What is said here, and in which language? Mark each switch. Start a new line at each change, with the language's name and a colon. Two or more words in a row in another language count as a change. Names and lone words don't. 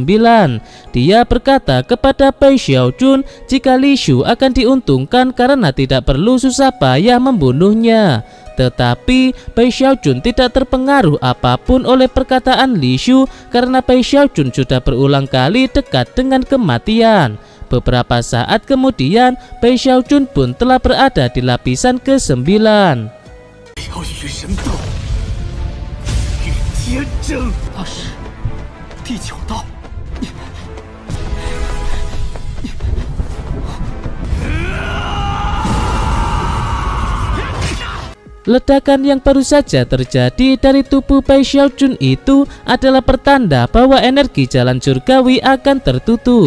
Indonesian: Dia berkata kepada Pei Xiaojun jika Li Shu akan diuntungkan karena tidak perlu susah payah membunuhnya. Tetapi Pei Xiaojun tidak terpengaruh apapun oleh perkataan Li Shu karena Pei Xiaojun sudah berulang kali dekat dengan kematian. Beberapa saat kemudian, Bai Xiaojun pun telah berada di lapisan ke-9.
Chinese: 要与神斗，与天争。那是第9道。
Indonesian: Ledakan yang baru saja terjadi dari tubuh Bai Xiaojun itu adalah pertanda bahwa energi jalan surgawi akan tertutup.